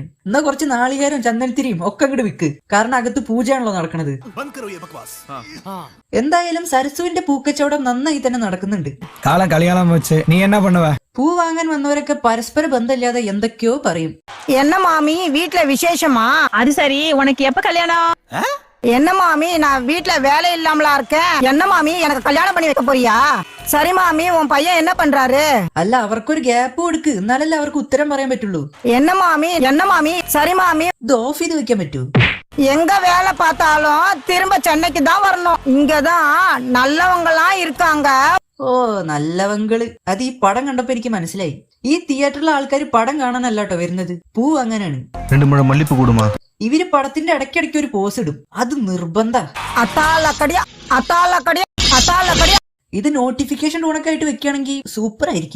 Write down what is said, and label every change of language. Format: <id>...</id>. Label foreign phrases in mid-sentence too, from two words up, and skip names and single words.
<ml>എന്നാ കുറച്ച് നാളികേരം ചന്ദനത്തിരിയും ഒക്കെ അങ്ങോട്ട് വിൽക്ക്. കാരണം അകത്ത് പൂജയാണല്ലോ നടക്കുന്നത്. എന്തായാലും സരസുവിന്റെ പൂക്കച്ചവടം നന്നായി തന്നെ നടക്കുന്നുണ്ട്. പൂ വാങ്ങാൻ വന്നവരൊക്കെ പരസ്പര ബന്ധമില്ലാതെ എന്തൊക്കെയോ പറയും.</ml> <ta>என்ன மாமி வீட்டிலே விசேஷமா? அது சரி, உனக்கு எப்ப கல்யாணம்? என்ன மாமி, நான் வீட்டுல வேலை இல்லாமலா இருக்கேன். என்ன மாமி, எனக்கு கல்யாணம் பண்ணி வைக்க போறியா? சரி மாமி, உன் பையன் என்ன பண்றாரு?</ta> <ml>അല്ല, അവർക്കൊരു ഗ്യാപ്പ് കൊടുക്ക്. എന്നാലല്ലേ അവർക്ക് ഉത്തരം പറയാൻ പറ്റുള്ളൂ.</ml> <ta>என்ன மாமி சரி மாமி,</ta> <ml>ഇത് ഓഫ് ചെയ്ത് വെക്കാൻ പറ്റൂ?</ml> <ta>எங்க வேலை பார்த்தாலும் திரும்ப சென்னைக்கு தான் வரணும். இங்கதான் நல்லவங்கலாம் இருக்காங்க.</ta> <ml>ഓ, നല്ലവങ്കള്. അത് ഈ പടം കണ്ടപ്പോ എനിക്ക് മനസ്സിലായി. ഈ തിയേറ്ററിലെ ആൾക്കാർ പടം കാണാനല്ലാട്ടോ വരുന്നത്, പൂ വാങ്ങാനാണ്. 2 മുഴം മല്ലിപ്പൂ കൂടുമാ? ഇവര് പടത്തിന്റെ ഇടയ്ക്കിടയ്ക്ക് ഒരു പോസ് ഇടും. അത് നിർബന്ധ. ഇത്</ml> <en>notification on</en> <ml>ആയിട്ട് വെക്കുകയാണെങ്കിൽ സൂപ്പർ ആയിരിക്കും.</ml>